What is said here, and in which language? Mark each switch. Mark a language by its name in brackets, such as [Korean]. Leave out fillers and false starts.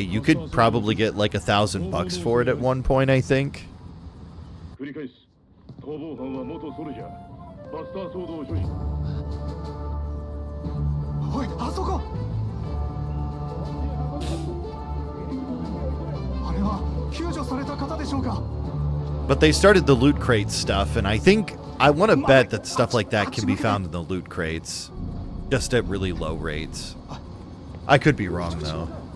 [English] You could probably get like $1,000 for it at one point, I think. [Japanese] 繰り返す逃亡犯は元ソルジャーバスターソードを所持おいあそこあれは救助された方でしょうか [English] But they started the loot crate stuff, and I want to bet that stuff like that can be found in the loot crates, just at really low rates. I could be wrong though.